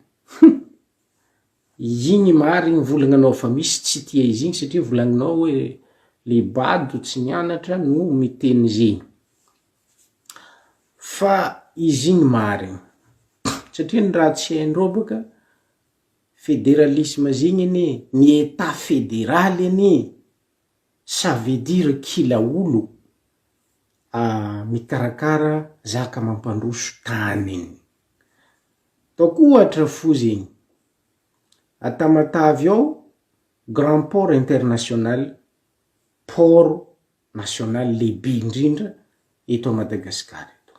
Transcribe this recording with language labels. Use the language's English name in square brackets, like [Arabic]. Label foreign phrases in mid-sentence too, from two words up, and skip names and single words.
[Malagasy] Igny marigny volagnanao fa misy tsy tia izy igny satria volagninao hoe le bado tsy nianatra no miteny zegny. Fa izy igny marigny satria ny raha tsy haindreo boka fédéralisme zegny ny [French] état fédéral ça veut dire [Malagasy] kila olo mikarakara zaka mampandroso tany igny. Taoko ohatra fo zegny Tamatavy ao [French] grand port international, port national [Malagasy] lehibe indrindra eto a Madagasikara eto.